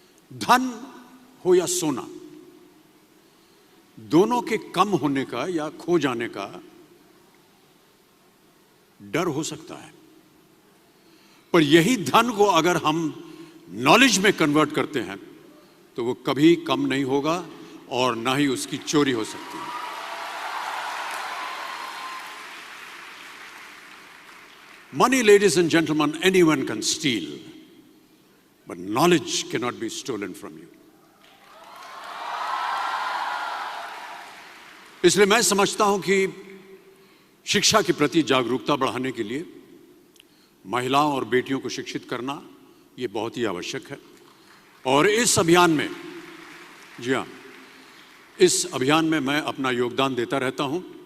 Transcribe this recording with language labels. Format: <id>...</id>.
<hi>धन हो या सोना, दोनों के कम होने का या खो जाने का डर हो सकता है, पर यही धन को अगर हम नॉलेज में कन्वर्ट करते हैं तो वो कभी कम नहीं होगा और ना ही उसकी चोरी हो सकती है।</hi> <en>Money, ladies and gentlemen, anyone can steal, but knowledge cannot be stolen from you.</en> <hi>इसलिए मैं समझता हूं कि शिक्षा के प्रति जागरूकता बढ़ाने के लिए महिलाओं और बेटियों को शिक्षित करना ये बहुत ही आवश्यक है। और इस अभियान में, जी हाँ, इस अभियान में मैं अपना योगदान देता रहता हूं।</hi>